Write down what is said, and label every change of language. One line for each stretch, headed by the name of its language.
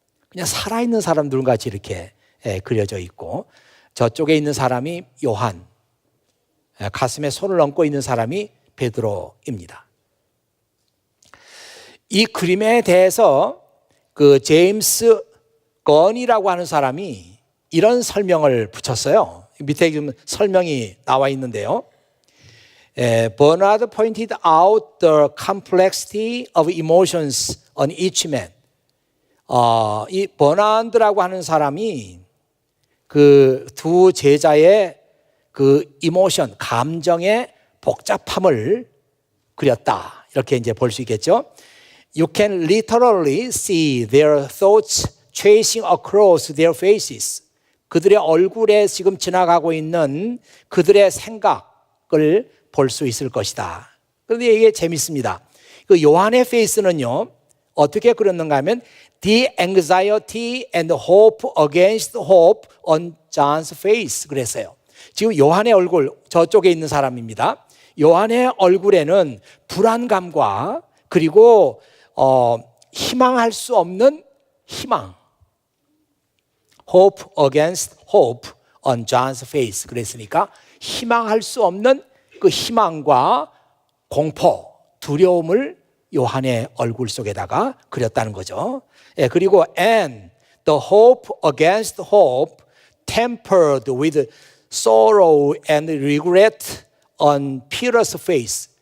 Korean: 그냥 살아있는 사람들 같이 이렇게 그려져 있고 저쪽에 있는 사람이 요한, 가슴에 손을 얹고 있는 사람이 베드로입니다. 이 그림에 대해서 그 제임스 건이라고 하는 사람이 이런 설명을 붙였어요. 밑에 지금 설명이 나와 있는데요.
English: Bernard pointed out the complexity of emotions on each man.
Korean: 이 버난드라고 하는 사람이 그 두 제자의 그 이모션, 감정의 복잡함을 그렸다. 이렇게 이제 볼 수 있겠죠.
English: You can literally see their thoughts chasing across their faces.
Korean: 그들의 얼굴에 지금 지나가고 있는 그들의 생각을 볼 수 있을 것이다. 그런데 이게 재밌습니다. 그 요한의 페이스는요, 어떻게 그렸는가 하면
English: The anxiety and hope against hope on John's face
Korean: 그랬어요. 지금 요한의 얼굴 저쪽에 있는 사람입니다. 요한의 얼굴에는 불안감과 그리고 희망할 수 없는 희망
English: Hope against hope on John's face
Korean: 그랬으니까 희망할 수 없는 그 희망과 공포, 두려움을 요한의 얼굴 속에다가 그렸다는 거죠. 그리고 and
English: the hope against hope, tempered with sorrow and regret on Peter's face.